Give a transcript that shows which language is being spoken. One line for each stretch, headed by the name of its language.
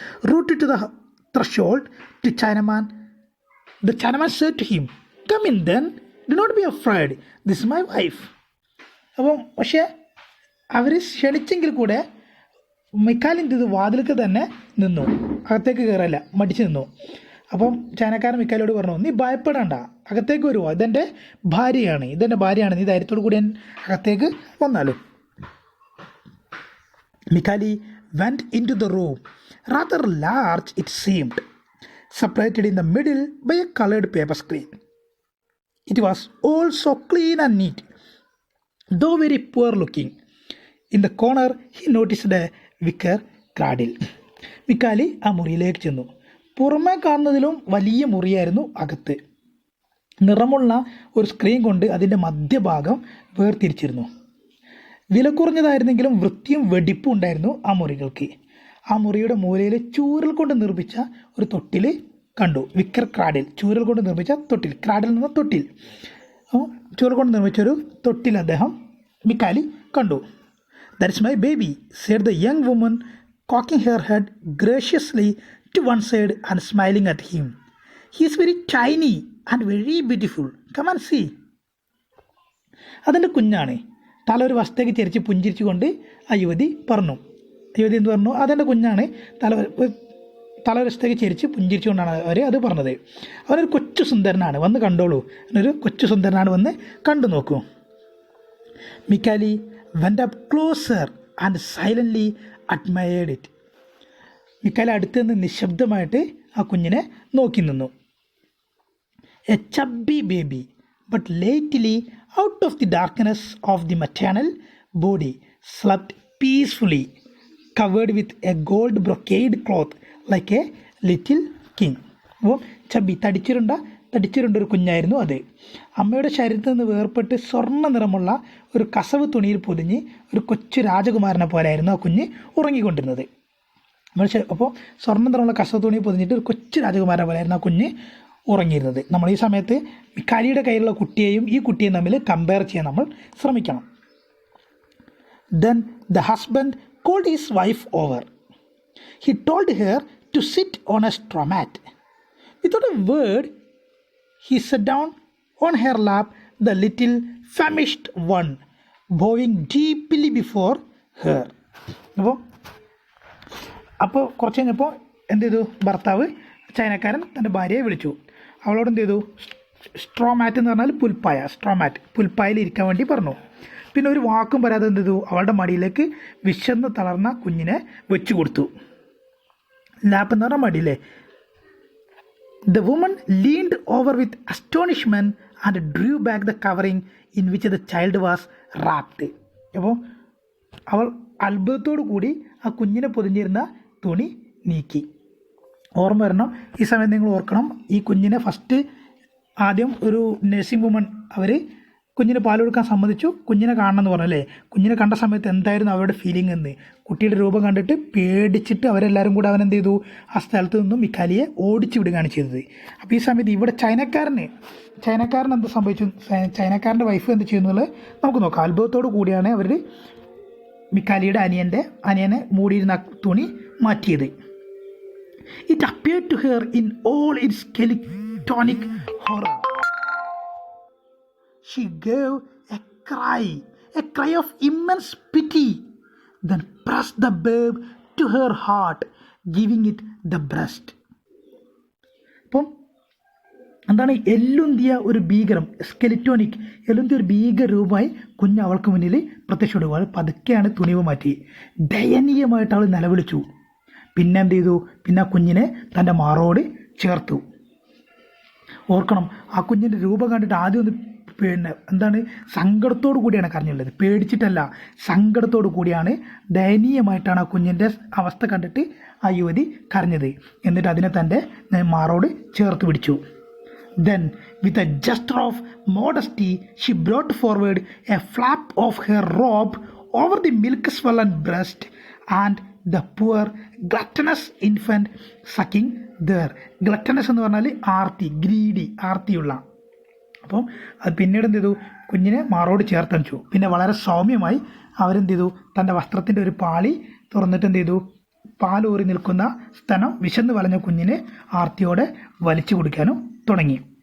English: Rooted to the threshold to Chinaman. The Chinaman said to him, "Come in then, do not be afraid, this is my wife."
Malayalam: അപ്പം പക്ഷേ അവർ ക്ഷണിച്ചെങ്കിൽ കൂടെ മിക്കാലി എന്ത് ചെയ്തു, വാതിൽക്ക് തന്നെ നിന്നു, അകത്തേക്ക് കയറല്ല, മടിച്ച് നിന്നു. അപ്പം ചൈനക്കാരൻ മിക്കാലിയോട് പറഞ്ഞു, നീ ഭയപ്പെടണ്ട, അകത്തേക്ക് വരുമോ, ഇതെൻ്റെ ഭാര്യയാണ്, നീ ധൈര്യത്തോടു കൂടി അകത്തേക്ക് വന്നാലും.
English: Mikali went into the room, rather large it seemed, separated in the middle by a colored paper screen. It was all so clean and neat, though very poor looking. In the corner he noticed a wicker cradle.
Malayalam: മിക്കാലി ആ മുറിയിലേക്ക് ചെന്നു. പുറമേ കാണുന്നതിലും വലിയ മുറിയായിരുന്നു അകത്ത്. നിറമുള്ള ഒരു screen കൊണ്ട് അതിൻ്റെ മധ്യഭാഗം വേർതിരിച്ചിരുന്നു. വില കുറഞ്ഞതായിരുന്നെങ്കിലും വൃത്തിയും വെടിപ്പും ഉണ്ടായിരുന്നു ആ മുറികൾക്ക്. ആ മുറിയുടെ മൂലയിൽ ചൂരൽ കൊണ്ട് നിർമ്മിച്ച ഒരു തൊട്ടിൽ കണ്ടു. വിക്കർ ക്രാഡിൽ, ചൂരൽ കൊണ്ട് നിർമ്മിച്ച തൊട്ടിൽ, ക്രാഡിൽ നിന്ന് തൊട്ടിൽ, ചൂരൽ കൊണ്ട് നിർമ്മിച്ചൊരു തൊട്ടിൽ അദ്ദേഹം മിക്കാലി കണ്ടു.
English: "That is my baby," said the young woman, cocking her head graciously to one side and smiling at him. "He is very tiny and very beautiful. Come and see."
Malayalam: അതെൻ്റെ കുഞ്ഞാണ്. തല ഒരു വശത്തേക്ക് ചെരിച്ച് പുഞ്ചിരിച്ചുകൊണ്ട് ആ യുവതി എന്ത് പറഞ്ഞു, അതെൻ്റെ കുഞ്ഞാണ്, തല ഒരു വശത്തേക്ക് ചെരിച്ച് പുഞ്ചിരിച്ചുകൊണ്ടാണ് അവർ അത് പറഞ്ഞത്. അവനൊരു കൊച്ചു സുന്ദരനാണ്, വന്ന് കണ്ടോളൂ, അവനൊരു കൊച്ചു സുന്ദരനാണ്, വന്ന് കണ്ടു നോക്കൂ.
English: Mikali went up closer and silently admired it.
Malayalam: മിക്കാലി അടുത്ത് നിന്ന് നിശബ്ദമായിട്ട് ആ കുഞ്ഞിനെ നോക്കി നിന്നു.
English: A chubby baby, but lately out of the darkness of the maternal body slept peacefully, covered with a gold brocade cloth like a little king.
Malayalam: അപ്പോൾ chubby തടിച്ചിരുണ്ട ഒരു കുഞ്ഞായിരുന്നു അത്. അമ്മയുടെ ശരീരത്തിൽ നിന്ന് വേർപെട്ട് സ്വർണ്ണ നിറമുള്ള ഒരു കസവ് തുണിയിൽ പൊതിഞ്ഞ് ഒരു കൊച്ചു രാജകുമാരനെ പോലെയായിരുന്നു ആ കുഞ്ഞ് ഉറങ്ങിക്കൊണ്ടിരുന്നത്. അപ്പോൾ സ്വർണ്ണ നിറമുള്ള കസവ് തുണി പൊതിഞ്ഞിട്ട് ഒരു കൊച്ചു രാജകുമാരനെ പോലെയായിരുന്നു ആ കുഞ്ഞ് ഉറങ്ങിയിരുന്നത്. നമ്മൾ ഈ സമയത്ത് മിക്കാലിയുടെ കയ്യിലുള്ള കുട്ടിയെയും ഈ കുട്ടിയെയും തമ്മിൽ കമ്പയർ ചെയ്യാൻ നമ്മൾ ശ്രമിക്കണം.
English: Then the husband called his wife over. He told her to sit on a straw mat. Without a word, he sat down on her lap, the little famished one, bowing deeply before her.
Malayalam: അപ്പോൾ കുറച്ച് കഴിഞ്ഞപ്പോൾ എന്ത് ചെയ്തു, ഭർത്താവ് ചൈനക്കാരൻ തൻ്റെ ഭാര്യയെ വിളിച്ചു. അവളോട് എന്ത് ചെയ്തു, സ്ട്രോ മാറ്റ് എന്ന് പറഞ്ഞാൽ പുൽപ്പായ, പുൽപ്പായയിൽ ഇരിക്കാൻ വേണ്ടി പറഞ്ഞു. പിന്നെ ഒരു വാക്കും പറയാതെ എന്ത് ചെയ്തു, അവളുടെ മടിയിലേക്ക് വിശന്ന് തളർന്ന കുഞ്ഞിനെ വെച്ചു കൊടുത്തു. ലാപ്പ് എന്ന് പറഞ്ഞാൽ മടിയില്ലേ.
English: The woman leaned over with astonishment and drew back the covering in which the child was wrapped.
Malayalam: അപ്പോൾ അവൾ അത്ഭുതത്തോടു കൂടി ആ കുഞ്ഞിനെ പൊതിഞ്ഞിരുന്ന തുണി നീക്കി. ഓർമ്മ വരണം, ഈ സമയം നിങ്ങൾ ഓർക്കണം, ഈ കുഞ്ഞിനെ ആദ്യം ഒരു നഴ്സിംഗ് വുമൺ അവർ കുഞ്ഞിന് പാൽ കൊടുക്കാൻ സമ്മതിച്ചു, കുഞ്ഞിനെ കാണണമെന്ന് പറഞ്ഞല്ലേ. കുഞ്ഞിനെ കണ്ട സമയത്ത് എന്തായിരുന്നു അവരുടെ ഫീലിംഗ് എന്ന്, കുട്ടിയുടെ രൂപം കണ്ടിട്ട് പേടിച്ചിട്ട് അവരെല്ലാവരും കൂടെ അവനെന്ത് ചെയ്തു, ആ സ്ഥലത്ത് നിന്നും മിക്കാലിയെ ഓടിച്ചു വിടുകയാണ് ചെയ്തത്. അപ്പോൾ ഈ സമയത്ത് ഇവിടെ ചൈനക്കാരൻ എന്ത് സംഭവിച്ചു, ചൈനക്കാരൻ്റെ വൈഫ് എന്ത് ചെയ്യുന്നത് നമുക്ക് നോക്കാം. അത്ഭുതത്തോടു കൂടിയാണ് അവർ മിക്കാലിയുടെ അനിയനെ മൂടിയിരുന്ന തുണി മാറ്റിയത്.
English: It appeared to her in all its skeletonic horror. She gave a cry of immense pity, then pressed the babe to her heart giving it the breast.
Malayalam: അപ്പം എന്താണ്, എല്ലുന്തിയ ഒരു ഭീകരം, സ്കെലിറ്റോണിക്, എല്ലുന്തിയ ഒരു ഭീകര രൂപമായി കുഞ്ഞ് അവൾക്ക് മുന്നിൽ പ്രത്യക്ഷപ്പെടുക. അവൾ പതുക്കെയാണ് തുണിവ് മാറ്റി. ദയനീയമായിട്ട് അവൾ നിലവിളിച്ചു. പിന്നെ എന്ത് ചെയ്തു? പിന്നെ ആ കുഞ്ഞിനെ തൻ്റെ മാറോട് ചേർത്തു. ഓർക്കണം, ആ കുഞ്ഞിൻ്റെ രൂപം കണ്ടിട്ട് ആദ്യം ഒന്ന് എന്താണ്, സങ്കടത്തോടു കൂടിയാണ് കരഞ്ഞുള്ളത്, പേടിച്ചിട്ടല്ല, സങ്കടത്തോടു കൂടിയാണ്. ദയനീയമായിട്ടാണ് ആ കുഞ്ഞിൻ്റെ അവസ്ഥ കണ്ടിട്ട് ആ യുവതി കരഞ്ഞത്. എന്നിട്ട് അതിനെ തൻ്റെ മാറോട് ചേർത്ത് പിടിച്ചു.
English: Then, with a gesture of modesty, she brought forward a flap of her robe over the milk-swollen breast and the poor gluttonous infant sucking there.
Malayalam: Gluttonous എന്ന് പറഞ്ഞാൽ ആർത്തി, ഗ്രീഡി, ആർത്തിയുള്ള. അപ്പം അത് പിന്നീട് എന്ത് ചെയ്തു? കുഞ്ഞിനെ മാറോട് ചേർത്തണിച്ചു. പിന്നെ വളരെ സൗമ്യമായി അവരെന്ത് ചെയ്തു? തൻ്റെ വസ്ത്രത്തിൻ്റെ ഒരു പാളി തുറന്നിട്ട് എന്ത് ചെയ്തു? പാലൂറി നിൽക്കുന്ന സ്തനം വിശന്ന് വലഞ്ഞ കുഞ്ഞിനെ ആർത്തിയോടെ വലിച്ചു കുടിക്കാനും തുടങ്ങി.